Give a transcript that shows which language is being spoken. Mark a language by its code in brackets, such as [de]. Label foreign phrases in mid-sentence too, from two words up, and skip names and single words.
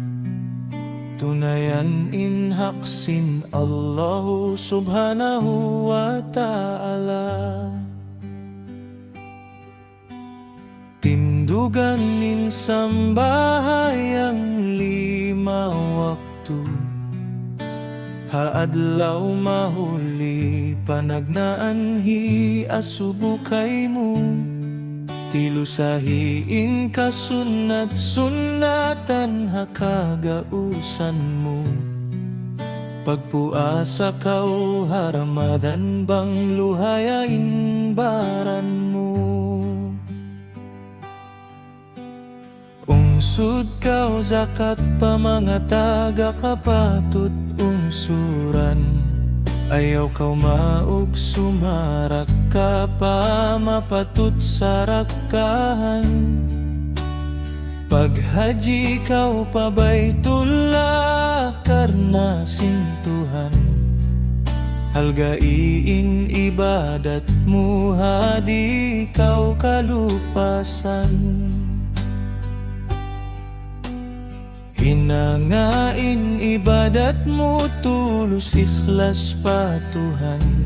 [tsg] Tunayan inhaksin [ar] الله سبحانه وتعالى [tsg] Tinduganin sambahayang 5 waktu Haadlaw mahuli panagnaanhi asubukay mo Tilusahiin ka sunat-sunatan hakagausan mo Pagpuasa kau haramadan bang luhayain baran mo Ungsud kau zakat pa mga taga kapatut ungsuran Ayaw kau maug sumarak ka pa mapatut sa rakahan Paghaji kau pa Baitullah karna sintuhan Halgain ibadat mu hadi kau kalupasan Hinangain ibadat mo tulus ikhlas pa Tuhan